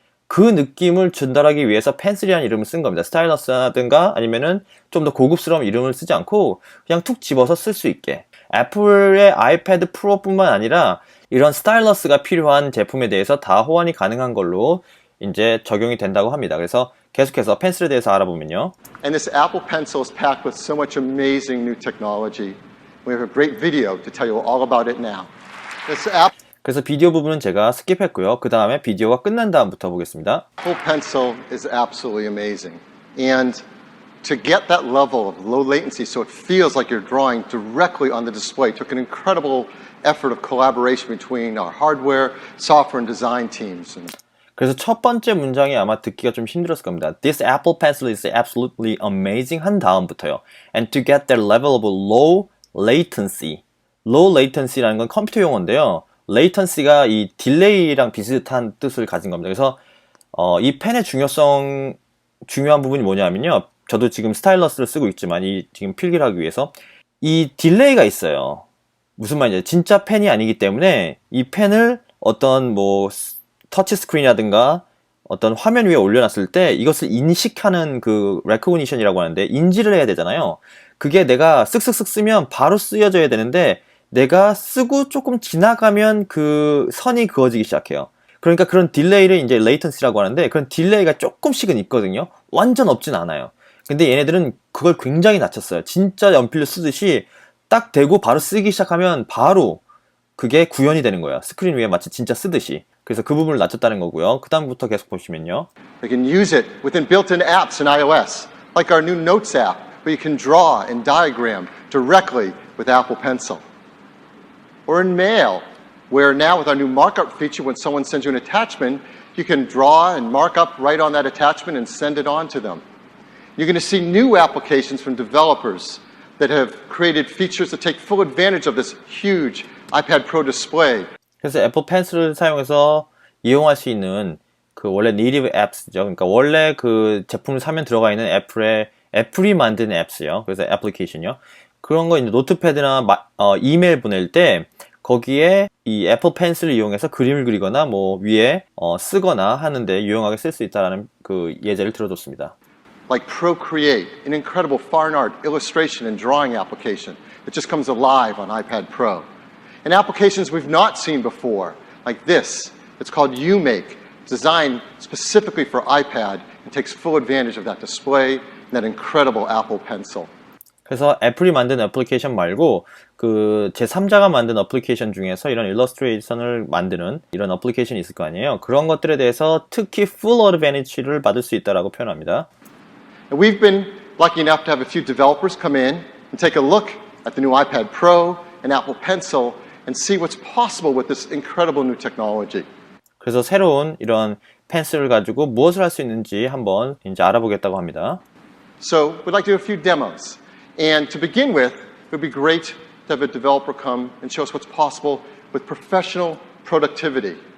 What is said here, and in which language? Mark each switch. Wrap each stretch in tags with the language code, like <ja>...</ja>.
<ko>그 느낌을 전달하기 위해서 펜슬이라는 이름을 쓴 겁니다. 스타일러스라든가 아니면은 좀 더 고급스러운 이름을 쓰지 않고 그냥 툭 집어서 쓸 수 있게. 애플의 아이패드 프로뿐만 아니라 이런 스타일러스가 필요한 제품에 대해서 다 호환이 가능한 걸로 이제 적용이 된다고 합니다. 그래서 계속해서 펜슬에 대해서 알아보면요.</ko> <en>And this Apple Pencil is packed with so much amazing new technology. We have a great video to tell you all about it now. This</en> <ko>그래서 비디오 부분은 제가 스킵했고요. 그 다음에 비디오가 끝난 다음부터 보겠습니다.</ko> <en>Apple Pencil is absolutely amazing. And to get that level of low latency so it feels like you're drawing directly on the display took an incredible effort of collaboration between our hardware, software, and design teams.</en> <ko>그래서 첫 번째 문장이 아마 듣기가 좀 힘들었을 겁니다.</ko> <en>This Apple Pencil is absolutely amazing</en> <ko>한 다음부터요.</ko> <en>And to get that level of low latency.</en> <ko>low latency라는 건 컴퓨터 용어인데요. latency가 이 딜레이랑 비슷한 뜻을 가진 겁니다. 그래서 이 펜의 중요한 부분이 뭐냐면요. 저도 지금 스타일러스를 쓰고 있지만 이 지금 필기를 하기 위해서 이 딜레이가 있어요. 무슨 말이냐? 진짜 펜이 아니기 때문에 이 펜을 어떤 터치 스크린이라든가 어떤 화면 위에 올려놨을 때 이것을 인식하는 그 recognition이라고 하는데 인지를 해야 되잖아요. 그게 내가 쓱쓱쓱 쓰면 바로 쓰여져야 되는데 내가 쓰고 조금 지나가면 그 선이 그어지기 시작해요. 그러니까 그런 딜레이를 이제 latency라고 하는데 그런 딜레이가 조금씩은 있거든요. 완전 없진 않아요. 근데 얘네들은 그걸 굉장히 낮췄어요. 진짜 연필로 쓰듯이 딱 대고 바로 쓰기 시작하면 바로 그게 구현이 되는 거예요. 스크린 위에 마치 진짜 쓰듯이. 그래서 그 부분을 낮췄다는 거고요. 그 다음부터 계속 보시면요.</ko> <en>You can use it within built-in apps in iOS, like our new Notes app, where you can draw and diagram directly with Apple Pencil. Or in Mail, where now with our new markup feature, when someone sends you an attachment, you can draw and mark up right on that attachment and send it on to them. You're going to see new applications from developers that have created features that take full advantage of this huge iPad Pro display.</en> <ko>그래서 애플 펜슬을 사용해서 이용할 수 있는 그 원래 native apps죠. 그러니까 원래 그 제품을 사면 들어가 있는 애플이 만든 앱스요. 그래서 애플리케이션이요. 그런 거 이제 노트패드나 이메일 보낼 때 거기에 이 애플 펜슬을 이용해서 그림을 그리거나 위에 쓰거나 하는데 유용하게 쓸 수 있다라는 그 예제를 들어줬습니다.</ko> <en>Like Procreate, an incredible fine art illustration and drawing application that just comes alive on iPad Pro. And applications we've not seen before, like this. It's called UMake, designed specifically for iPad and takes full advantage of that display and that incredible Apple Pencil.</en> <ko>그래서 애플이 만든 애플리케이션 말고 그 제3자가 만든 애플리케이션 중에서 이런 일러스트레이션을 만드는 이런 애플리케이션이 있을 거 아니에요. 그런 것들에 대해서 특히 full advantage를 받을 수 있다라고 표현합니다.</ko> <en>And we've been lucky enough to have a few developers come in and take a look at the new iPad Pro and Apple Pencil and see what's possible with this incredible new technology.</en> <ko>그래서 새로운 이런 펜슬을 가지고 무엇을 할 수 있는지 한번 이제 알아보겠다고 합니다.</ko> <en>So we'd like to do a few demos. And to begin with, it would be great to have a developer come and show us what's possible with professional productivity.</en>